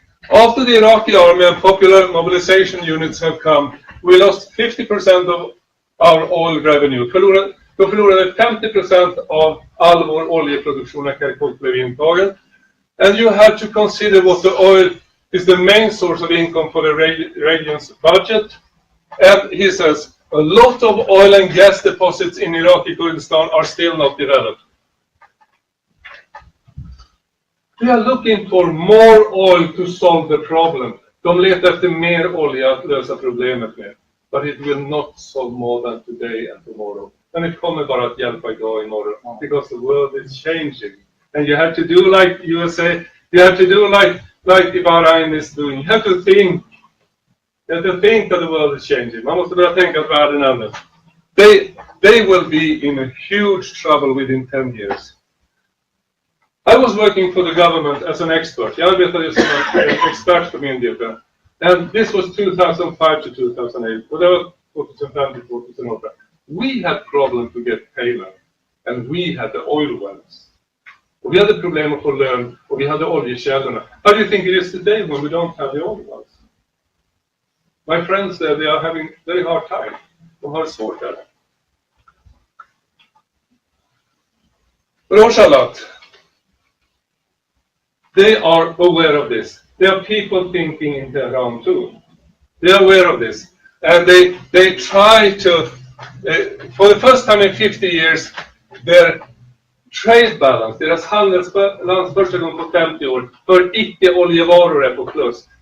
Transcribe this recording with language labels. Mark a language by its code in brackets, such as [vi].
[en] After the Iraqi army and popular mobilization units have come, we lost 50% of our oil revenue. [sv] Då förlorade 50% av all vår oljeproduktion när Kirkuk blev intagen. [en] And you have to consider what the oil is the main source of income for the region's budget. And he says, a lot of oil and gas deposits in Iraqi Kurdistan are still not developed. We are looking for more oil to solve the problem. [sv] De letar efter mer olja att lösa problemet med. [en] But it will not solve more than today and tomorrow. [sv] Men det kommer bara att hjälpa idag och imorgon. [en] Because the world is changing. And you have to do like USA. You have to do like Bahrain is doing. You have to think. You have to think that the world is changing. [sv] Man måste börja tänka att världen ändras. [en] They will be in a huge trouble within 10 years. I was working for the government as an expert. [sv] Jag arbetade som en expert för myndigheten. [en] And this was 2005 to 2008. [sv] Och det var 2005 till 2008. [en] We had problem to get payment. And we had the oil wells. [sv] Och vi hade problem att få lön. Och vi hade oljekällorna. [en] How do you think it is today when we don't have the oil wells? My friends there, they are having very hard time. [sv] De har svårt där. [en] Rojhalat. They are aware of this. There are people thinking in Tehran too. They are aware of this. And they try to, for the first time in 50 years, their trade balance, [sv] deras handelsbalans första gången på 50 år, för icke-oljevaror är på plus.